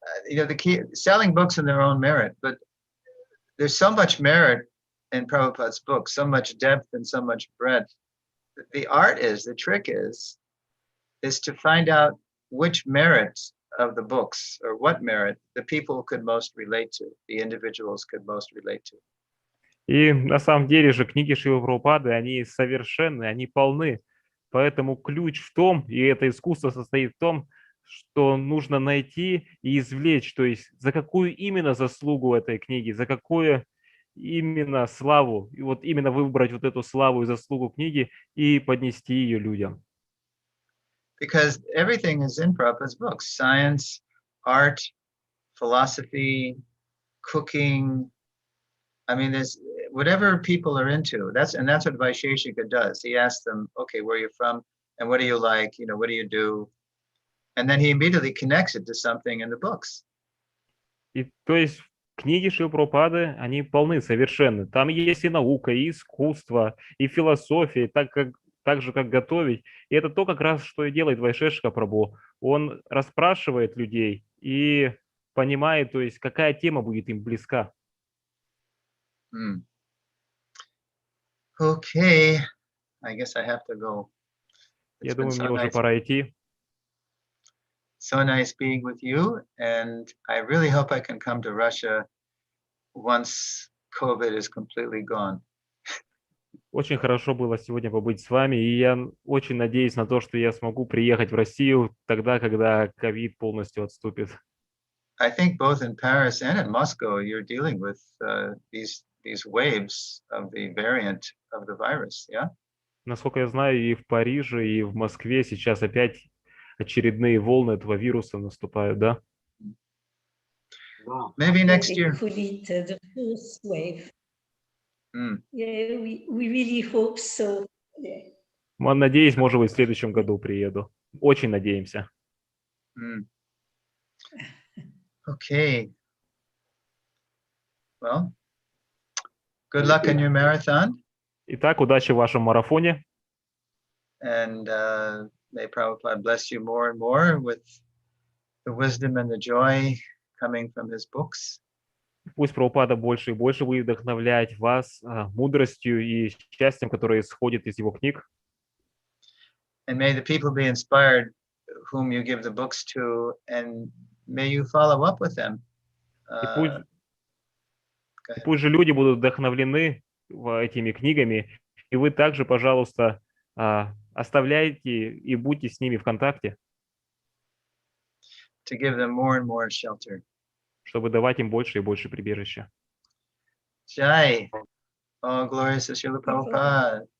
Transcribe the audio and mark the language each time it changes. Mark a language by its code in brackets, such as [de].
[en] The key selling books in their own merit, but there's so much merit in Prabhupada's books, so much depth and so much breadth. The trick is to find out which merit of the books or what merit the people could most relate to, the individuals could most relate to. [ru] И на самом деле же книги Шрилы Прабхупады, они совершенны, они полны. Поэтому ключ в том, и это искусство состоит в том, что нужно найти и извлечь, то есть за какую именно заслугу этой книги, за какую именно славу, и вот именно выбрать вот эту славу и заслугу книги и поднести ее людям. [en] Because everything is in Prabhupada's books: science, art, philosophy, cooking. I mean, there's whatever people are into. That's what Vaisheshika does. He asks them, okay, where are you from? And what do you like? What do you do? And then he immediately connects it to something in the books. [ru] И то есть книги Шрилы Прабхупады, они полны, совершенны. Там есть и наука, и искусство, и философия, так же, как готовить. И это то, как раз, что и делает Вайшешика Прабху. Он расспрашивает людей и понимает, то есть, какая тема будет им близка. [en] Okay, I guess I have to go. [ru] Я думаю, мне уже пора идти. [en] So nice being with you, and I really hope I can come to Russia once COVID is completely gone. [ru] Очень хорошо было сегодня побыть с вами, и я очень надеюсь на то, что я смогу приехать в Россию тогда, когда ковид полностью отступит. [en] I think both in Paris and in Moscow, you're dealing with these waves of the variant of the virus, yeah? [ru] Насколько я знаю, и в Париже, и в Москве сейчас опять очередные волны этого вируса наступают, да? [en] Maybe next They year. call it the fourth wave. Mm. Yeah, we really hope so. Yeah. [ru] Надеюсь, может быть, в следующем году приеду. Очень надеемся. Mm. [en] Okay. Well, good luck in your marathon. [ru] Итак, удачи в вашем марафоне. [en] And may Prabhupada bless you more and more with the wisdom and the joy coming from his books. [ru] Пусть Прабхупада больше и больше будет вдохновлять вас мудростью и счастьем, которое исходит из его книг. [en] And may the people be inspired whom you give the books to, and may you follow up with them. [ru] И пусть же люди будут вдохновлены этими книгами, и вы также, пожалуйста, оставляйте и будьте с ними в контакте, [en] to give them more and more shelter. [ru] Чтобы давать им больше и больше прибежища. [en] Jai. Oh, glorious is Srila Prabhupada.